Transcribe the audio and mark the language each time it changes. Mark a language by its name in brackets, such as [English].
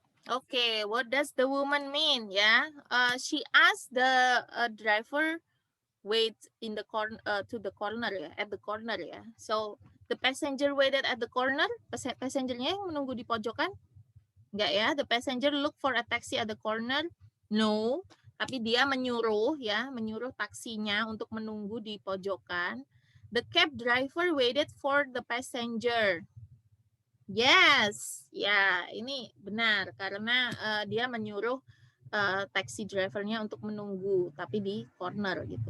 [English] okay, what does the woman mean? Yeah, she asked the driver wait in the corner to the corner ya, at the corner ya. So the passenger waited at the corner. [Indonesian] Passengernya yang menunggu di pojokan? Enggak ya. [English] The passenger look for a taxi at the corner? No. [Indonesian] Tapi dia menyuruh ya, menyuruh taksinya untuk menunggu di pojokan. [English] The cab driver waited for the passenger. [Indonesian] Yes, ya ini benar karena dia menyuruh taxi drivernya untuk menunggu tapi di corner gitu.